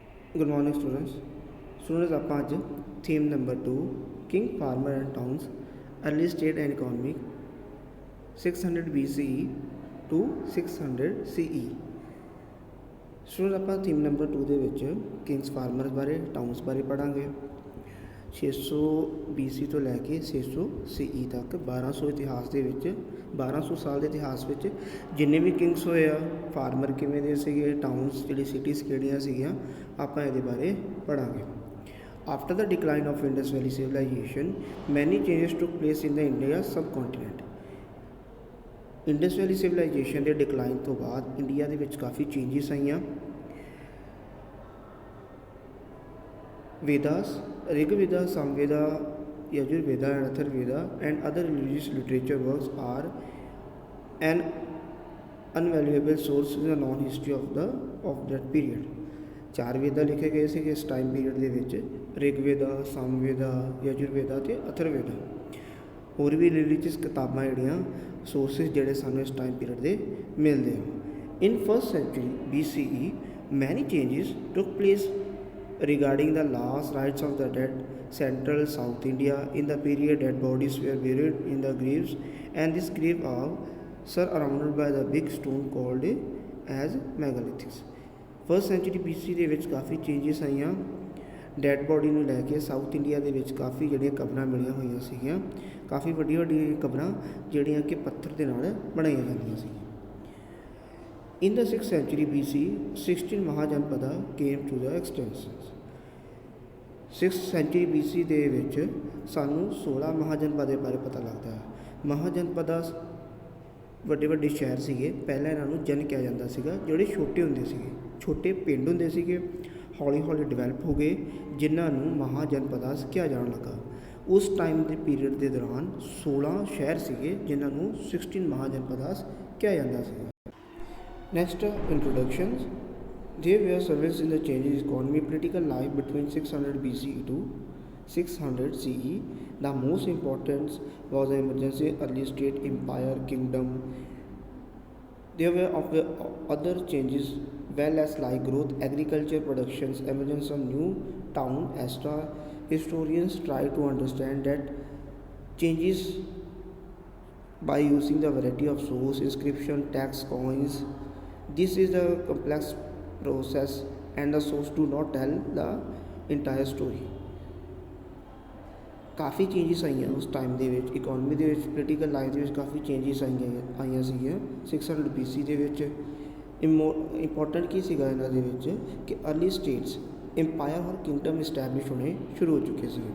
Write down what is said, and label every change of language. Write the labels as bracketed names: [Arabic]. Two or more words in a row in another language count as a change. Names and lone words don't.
[English] Good morning, students. Students, [Punjabi] ਆਪਾਂ ਅੱਜ [English] theme number 2 King, Farmer and Towns, Early State and Economic 600 BCE to 600 CE। [Punjabi] ਸਟੂਡੈਂਟ ਆਪਾਂ [English] theme number [Punjabi] 2 ਦੇ ਵਿੱਚ [English] kings farmers [Punjabi] ਬਾਰੇ ਟਾਊਨਸ ਬਾਰੇ ਪੜ੍ਹਾਂਗੇ। 600 BC ਤੋਂ ਲੈ ਕੇ 600 CE ਤੱਕ 1200 ਇਤਿਹਾਸ ਦੇ ਵਿੱਚ 1200 ਸਾਲ ਦੇ ਇਤਿਹਾਸ ਵਿੱਚ ਜਿੰਨੇ ਵੀ ਕਿੰਗਸ ਹੋਏ ਆ, ਫਾਰਮਰ ਕਿਵੇਂ ਦੇ ਸੀਗੇ, ਟਾਊਨਸ ਜਿਹੜੀ ਸਿਟੀਜ਼ ਕਿਹੜੀਆਂ ਸੀਗੀਆਂ, ਆਪਾਂ ਇਹਦੇ ਬਾਰੇ ਪੜ੍ਹਾਂਗੇ। [English] After the decline of Indus Valley civilization, many changes took place in the India subcontinent। Indus Valley civilization [Punjabi] ਦੇ ਡਿਕਲਾਈਨ ਤੋਂ ਬਾਅਦ ਇੰਡੀਆ ਦੇ ਵਿੱਚ ਕਾਫੀ ਚੇਂਜਿਸ ਆਈਆਂ। [English] Vedas, Rigveda, Samaveda, Yajurveda and Atharvaveda and other religious literature works are an invaluable source in the known history of that period. [Punjabi] 4 ਵੇਦਾ ਲਿਖੇ ਗਏ ਸੀਗੇ ਇਸ [English] time period [Punjabi] ਦੇ ਵਿੱਚ, ਰਿਗਵੇਦਾ, ਸਮਵੇਦਾ, ਯਜੁਰਵੇਦਾ ਅਤੇ ਅਥਰਵੇਦਾ। ਹੋਰ ਵੀ ਰਿਲੀਜੀਅਸ ਕਿਤਾਬਾਂ ਜਿਹੜੀਆਂ ਸੋਰਸਿਸ ਜਿਹੜੇ ਸਾਨੂੰ ਇਸ [English] time period [Punjabi] ਦੇ ਮਿਲਦੇ ਆ। [English] In first century BCE many changes took place regarding the last rites of the dead central South India in the period dead bodies were buried in the graves and this grave are surrounded by the big stone called as megaliths। first century [Punjabi] BC ਦੇ ਵਿੱਚ ਕਾਫੀ ਚੇਂਜਿਸ ਆਈਆਂ। [English] dead body [Punjabi] ਨੂੰ ਲੈ ਕੇ ਸਾਊਥ ਇੰਡੀਆ ਦੇ ਵਿੱਚ ਕਾਫੀ ਜਿਹੜੀਆਂ ਕਬਰਾਂ ਮਿਲੀਆਂ ਹੋਈਆਂ ਸੀਗੀਆਂ, ਕਾਫੀ ਵੱਡੀਆਂ ਕਬਰਾਂ ਜਿਹੜੀਆਂ ਕਿ ਪੱਥਰ ਦੇ ਨਾਲ ਬਣਾਈਆਂ ਜਾਂਦੀਆਂ ਸੀ। [English] In the 6th century BC, 16 Mahajanpada came to the extensions। 6th century [Punjabi] BC ਦੇ ਵਿੱਚ ਸਾਨੂੰ 16 ਮਹਾਜਨਪਦ ਦੇ ਬਾਰੇ ਪਤਾ ਲੱਗਦਾ ਹੈ। ਮਹਾਜਨਪਦਾ ਵੱਡੇ ਵੱਡੇ ਸ਼ਹਿਰ ਸੀਗੇ, ਪਹਿਲਾਂ ਇਹਨਾਂ ਨੂੰ ਜਨ ਕਿਹਾ ਜਾਂਦਾ ਸੀਗਾ, ਜਿਹੜੇ ਛੋਟੇ ਹੁੰਦੇ ਸੀਗੇ, ਛੋਟੇ ਪਿੰਡ ਹੁੰਦੇ ਸੀਗੇ, ਹੌਲੀ ਹੌਲੀ ਡਿਵੈਲਪ ਹੋ ਗਏ, ਜਿਨ੍ਹਾਂ ਨੂੰ ਮਹਾਜਨਪਦਾਸ ਕਿਹਾ ਜਾਣ ਲੱਗਾ। ਉਸ ਟਾਈਮ ਦੇ ਪੀਰੀਅਡ ਦੇ ਦੌਰਾਨ 16 ਸ਼ਹਿਰ ਸੀਗੇ ਜਿਨ੍ਹਾਂ ਨੂੰ 16 ਮਹਾਜਨਪਦਾਸ ਕਿਹਾ ਜਾਂਦਾ ਸੀਗਾ। [English] Next, introductions. There were several in the changes in economy political life between 600 BCE to 600 CE. The most important was the emergency early state empire kingdom. There were other changes well as like growth, agriculture productions, emergence of new town, etc. Historians try to understand that changes by using the variety of source, inscription, text, coins. This is a complex process and the source do not tell the entire story। [Punjabi] ਕਾਫੀ ਚੇਂਜਿਸ ਆਈਆਂ ਉਸ ਟਾਈਮ ਦੇ ਵਿੱਚ, ਇਕੋਨਮੀ ਦੇ ਵਿੱਚ, [English] political life [Punjabi] ਦੇ ਵਿੱਚ ਕਾਫੀ ਚੇਂਜਿਸ ਆਈਆਂ ਸੀਗੀਆਂ 600 BC ਦੇ ਵਿੱਚ। ਇੰਪੋਰਟੈਂਟ ਕੀ ਸੀਗਾ ਇਹਨਾਂ ਦੇ ਵਿੱਚ ਕਿ [English] early states empire [Punjabi] ਔਰ [English] kingdom establish [Punjabi] ਹੋਣੇ ਸ਼ੁਰੂ ਹੋ ਚੁੱਕੇ ਸੀਗੇ।